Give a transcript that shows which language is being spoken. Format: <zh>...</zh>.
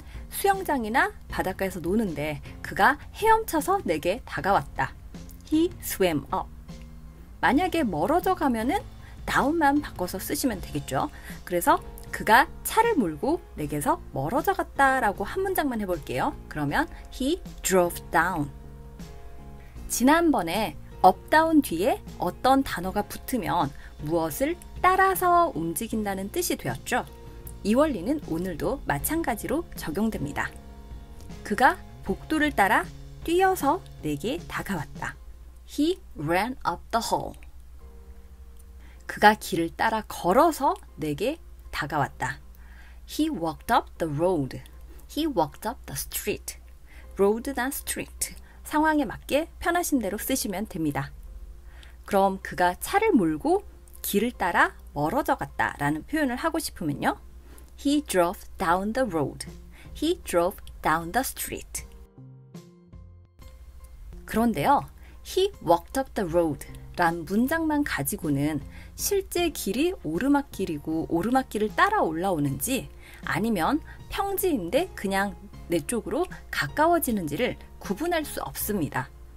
<ko>수영장이나 바닷가에서 노는데 그가 헤엄쳐서 내게 다가왔다.</ko> <en>He swam up.</en> <ko>만약에 멀어져 가면은 다운만 바꿔서 쓰시면 되겠죠. 그래서 그가 차를 몰고 내게서 멀어져 갔다 라고 한 문장만 해볼게요. 그러면</ko> <en>He drove down.</en> <ko>지난번에 up, down 뒤에 어떤 단어가 붙으면 무엇을 따라서 움직인다는 뜻이 되었죠. 이 원리는 오늘도 마찬가지로 적용됩니다. 그가 복도를 따라 뛰어서 내게 다가왔다.</ko> <en>He ran up the hall.</en> <ko>그가 길을 따라 걸어서 내게 다가왔다.</ko> <en>He walked up the road. He walked up the street. road나 street.</en> <ko>상황에 맞게 편하신 대로 쓰시면 됩니다. 그럼 그가 차를 몰고 길을 따라 멀어져 갔다 라는 표현을 하고 싶으면요.</ko> <en>He drove down the road. He drove down the street.</en> <ko>그런데요,</ko> <en>He walked up the road</en> <ko>란 문장만 가지고는 실제 길이 오르막길이고 오르막길을 따라 올라오는지 아니면 평지인데 그냥 내 쪽으로 가까워지는지를 구분할 수 없습니다.</ko>